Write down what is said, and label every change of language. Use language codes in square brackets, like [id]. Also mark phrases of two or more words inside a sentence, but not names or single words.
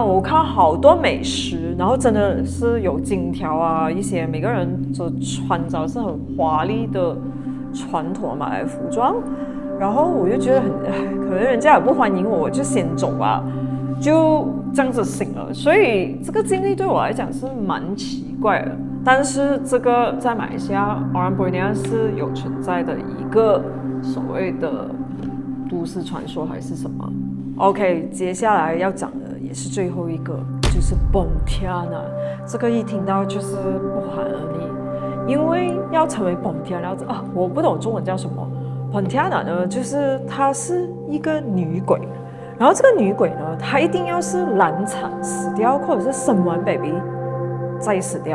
[zh] 我看好多美食，然後真的是有金條啊，一些每個人就穿着是很華麗的傳統馬來服裝。然後我就覺得可能人家也不歡迎我，我就先走吧，就這樣子醒了。所以這個經歷對我來講是蠻奇怪的。但是這個在馬來西亞 Orang Brunei 是有存在的一個所謂的都市傳說還是什麼 ？OK， 接下來要講的也是最後一個，就是 Pontianak。這個一聽到就是不寒而栗，因為要成為 Pontianak 我不懂中文叫什麼。Pontianak 呢，就是她是一個女鬼，然後這個女鬼呢，她一定要是難產死掉，或者是生完 baby 再死掉。